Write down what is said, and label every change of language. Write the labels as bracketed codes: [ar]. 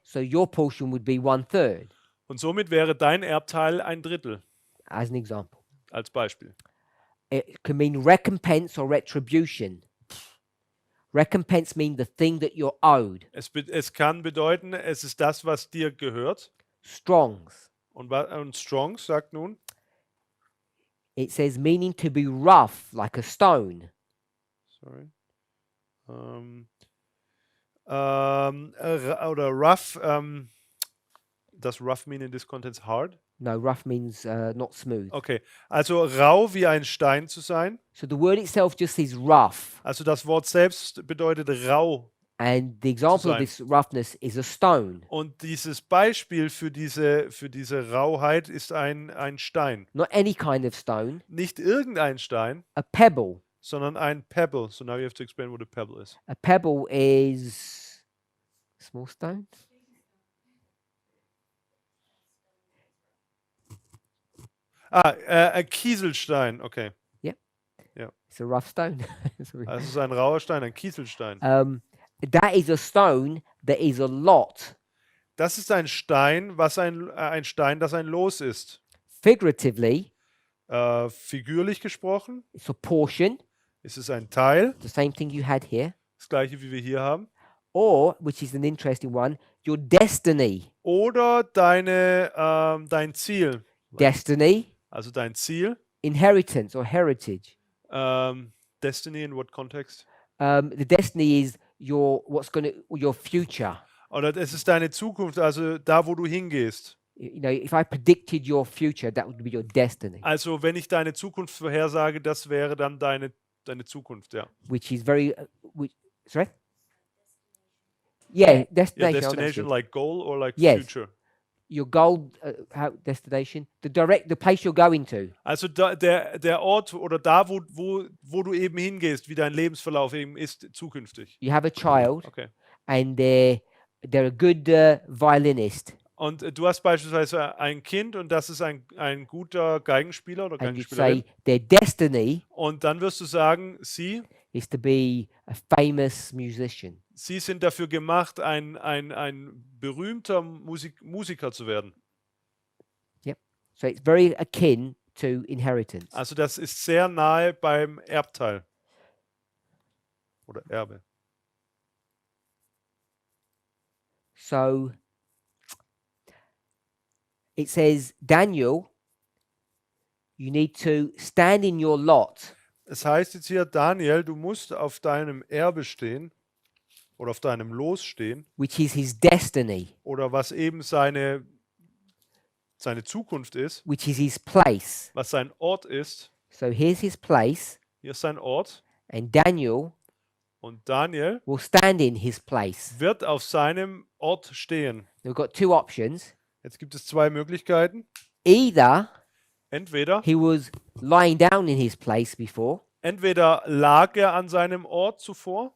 [en] So your portion would be 1/3, [de] und somit wäre dein Erbteil 1/3 [en] as an example. [de] als Beispiel. [en] It can mean recompense or retribution. Recompense means the thing that you're owed. [de] Es kann bedeuten, es ist das, was dir gehört. [en] Strongs. [de] Und Strongs sagt nun, [en] It says meaning to be rough like a stone. sorry, oder rough, does rough mean in this context hard? No, rough means not smooth. [de] Okay, also rau wie ein Stein zu sein. [en] So the word itself just says rough. [de] Also das Wort selbst bedeutet rau. [en] And the example of [de] sein. [en] this roughness is a stone. [de] Und dieses Beispiel für diese Rauheit ist ein Stein. [en] Not any kind of stone, [de] Nicht irgendein Stein, [en] a pebble. [de] sondern ein Pebble. [en] So now you have to explain what a pebble is. A pebble is a small stone. [de] Ein Kieselstein, okay. [en] It's a rough stone. Sorry. [de] Also es ist ein rauer Stein, ein Kieselstein. [en] That is a stone that is a lot. [de] Das ist ein Stein, ein Stein, das ein Los ist. [en] Figuratively, [de] Figürlich gesprochen [en] it's a portion, [de] ist es ein Teil, [en] the same thing you had here. [de] das gleiche wie wir hier haben. [en] Or, which is an interesting one, your destiny. [de] Oder dein Ziel. [en] Destiny, [de] Also dein Ziel. [en] inheritance or heritage. Destiny in what context? The destiny is your future. [de] Oder es ist deine Zukunft, also da, wo du hingehst. [en] You know, if I predicted your future, that would be your destiny, [de] Also wenn ich deine Zukunft vorhersage, das wäre dann deine Zukunft, ja. [en] which is very, sorry? Yeah, Your destination. oh, that's destination good. like goal or like Yes. future? Your goal, destination, the place you're going to. [de] Also der Ort oder da, wo du eben hingehst, wie dein Lebensverlauf eben ist, zukünftig. [en] You have a child, Okay. and they're a good violinist, [de] Und du hast beispielsweise ein Kind und das ist ein guter Geigenspieler oder [en] and you'd [de] Geigenspielerin. [en] say their destiny [de] Und dann wirst du sagen, sie [en] is to be a famous musician. [de] sind dafür gemacht, ein berühmter Musiker zu werden. [en] So it's very akin to inheritance. [de] Also das ist sehr nahe beim Erbteil. Oder Erbe. [en] So it says, Daniel, you need to stand in your lot. [de] Es heißt jetzt hier, Daniel, du musst auf deinem Erbe stehen oder auf deinem Los stehen [en] Which is his destiny. [de] oder was eben seine seine Zukunft ist, [en] which is his place. [de] was sein Ort ist. [en] So here's his place, [de] Hier ist sein Ort. [en] and Daniel [de] Und Daniel [en] will stand in his place. [de] wird auf seinem Ort stehen. [en] We've got two options. [de] Jetzt gibt es zwei Möglichkeiten. [en] Either [de] Entweder, [en] he was lying down in his place before, [de] entweder lag er an seinem Ort zuvor